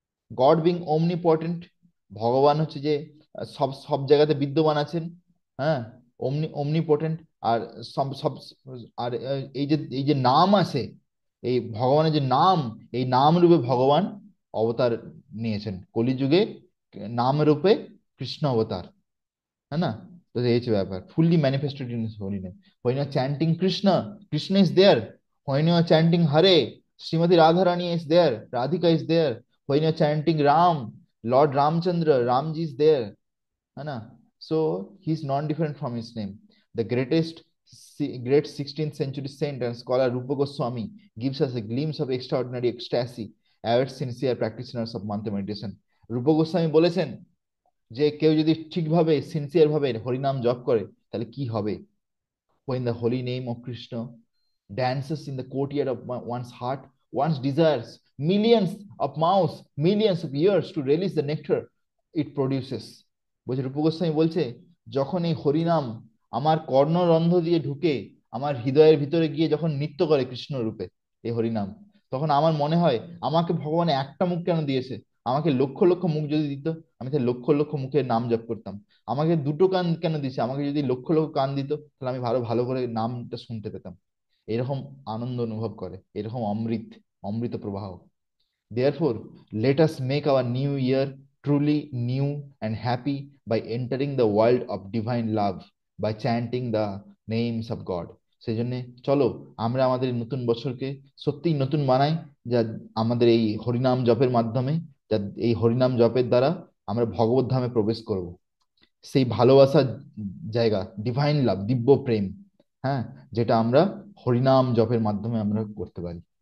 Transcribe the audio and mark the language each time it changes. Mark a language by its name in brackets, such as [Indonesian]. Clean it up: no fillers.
[English] God being [Bangla] omnipotent, ভগবান হচ্ছে যে সব সব জায়গাতে বিদ্যমান আছেন, হ্যাঁ, omnipotent। আর সব সব আর এই যে নাম আছে, এই ভগবানের যে নাম, এই নাম রূপে ভগবান অবতার নিয়েছেন কলিযুগে, নাম রূপে কৃষ্ণ অবতার, [Hindi] है ना। तो ये [Bangla] হচ্ছে ব্যাপার, [English] fully manifested in his holy name. When you are chanting Krishna, Krishna is there. When you are chanting Hare, Srimati Radharani is there, Radhika is there. When you are chanting Ram, Lord Ramchandra, Ramji is there, [Hindi] है ना। [English] So he is non different from his name. The great 16th century saint and scholar Rupa Goswami gives us a glimpse of extraordinary ecstasy awaits sincere practitioners of mantra meditation. [Bangla] রূপ গোস্বামী বলেছেন যে কেউ যদি ঠিকভাবে sincere ভাবে হরিনাম জপ করে, তাহলে কি হবে। [English] when the holy name of Krishna dances in the courtyard of one's heart, one's desires millions of years to release the nectar it produces. [Bangla] বলছে রূপ গোস্বামী বলছে, যখন এই হরিনাম আমার কর্ণরন্ধ্র দিয়ে ঢুকে আমার হৃদয়ের ভিতরে গিয়ে যখন নৃত্য করে কৃষ্ণ রূপে এই হরিনাম, তখন আমার মনে হয় আমাকে ভগবান একটা মুখ কেন দিয়েছে, আমাকে লক্ষ লক্ষ মুখ যদি দিত, আমি তাহলে লক্ষ লক্ষ মুখের নাম জপ করতাম। আমাকে দুটো কান কেন দিছে? আমাকে যদি লক্ষ লক্ষ কান দিত, তাহলে আমি ভালো ভালো করে নামটা শুনতে পেতাম। এরকম আনন্দ অনুভব করে, এরকম অমৃত, অমৃত প্রবাহ। [English] Therefore, let us make our new year truly new and happy by entering the world of divine love, by chanting the names of God. [Bangla] সেই জন্য চলো আমরা আমাদের নতুন বছরকে সত্যিই নতুন বানাই, যা আমাদের এই হরিনাম জপের মাধ্যমে, যা এই হরিনাম জপের দ্বারা আমরা ভগবত ধামে প্রবেশ করব, সেই ভালোবাসার জায়গা, [English] divine love, [Bangla] দিব্য প্রেম, হ্যাঁ, যেটা আমরা হরিনাম জপের মাধ্যমে আমরা করতে পারি।